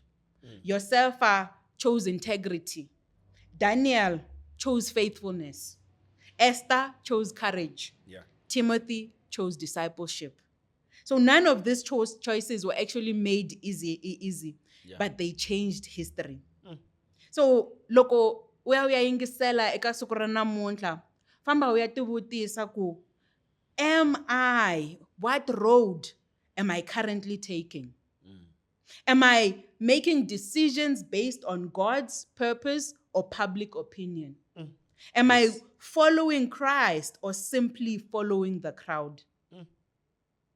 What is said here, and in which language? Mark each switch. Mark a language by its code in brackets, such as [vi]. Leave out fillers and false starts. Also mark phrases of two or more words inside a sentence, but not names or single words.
[en] Joseph chose integrity. Daniel chose faithfulness. Esther chose courage. Timothy chose discipleship. So none of these choices were actually made easy, but they changed history. [ts] So loko u ya yingisela eka siku ra namuntlha, famba u ya tivutisa ku [en] what road am I currently taking? Am I making decisions based on God's purpose or public opinion? Am I following Christ or simply following the crowd?